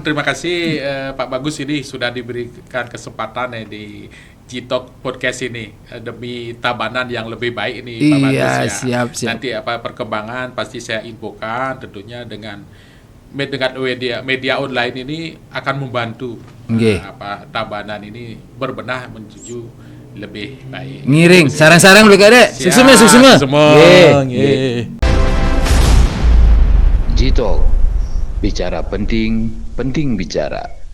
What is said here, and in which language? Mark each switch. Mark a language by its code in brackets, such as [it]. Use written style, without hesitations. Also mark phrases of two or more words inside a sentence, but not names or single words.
[id] Terima kasih Pak Bagus ini sudah diberikan kesempatan di G-Talk podcast ini demi Tabanan yang lebih baik ini Pak Bagus ya. Siap. Nanti apa perkembangan pasti saya infokan tentunya dengan media online ini akan membantu Tabanan ini berbenah menuju lebih baik. [ban] Ngiring sarang-sarang Pak Kade. [id] Sukses semua. G-Talk, bicara penting bicara.